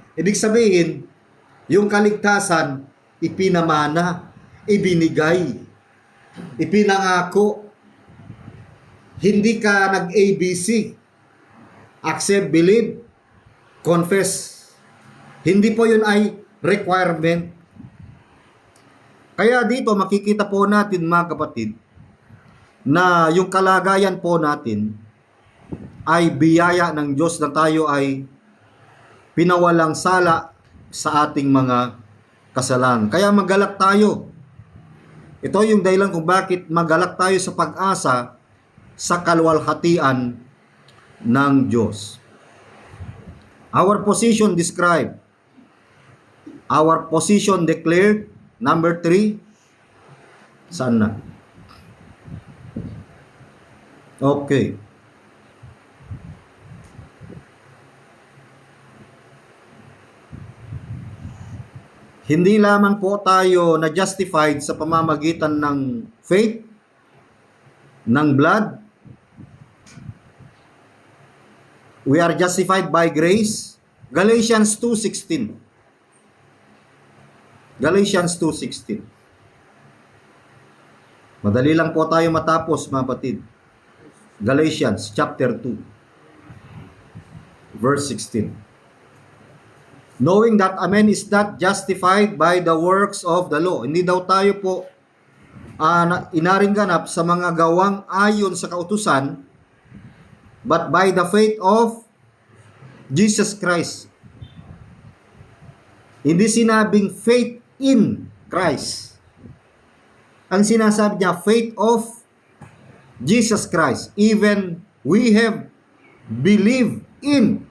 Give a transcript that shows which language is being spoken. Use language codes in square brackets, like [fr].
[tl] Ibig sabihin, yung kaligtasan, ipinamana, ibinigay, ipinangako. Hindi ka nag-ABC. [en] Accept, believe, confess. [tl] Hindi po yun ay requirement. Kaya dito makikita po natin mga kapatid na yung kalagayan po natin ay biyaya ng Diyos na tayo ay pinawalang sala sa ating mga kasalanan. Kaya magalak tayo. Ito yung dahilan kung bakit magalak tayo sa pag-asa sa kaluwalhatian ng Diyos. [en] Our position described. Our position declared. Number 3. [tl] Saan na? Okay. Hindi lamang po tayo na justified sa pamamagitan ng faith, ng blood. [en] We are justified by grace. Galatians 2:16. Galatians 2:16. [tl] Madali lang po tayo matapos, mga kapatid. Galatians chapter 2 verse 16. [en] Knowing that a man is not justified by the works of the law. [tl] Hindi daw tayo po inaring ganap sa mga gawang ayon sa kautusan, [en] but by the faith of Jesus Christ. [tl] Hindi sinabing [en] faith in Christ. [tl] Ang sinasabi niya, [en] faith of Jesus Christ. Even we have believed in.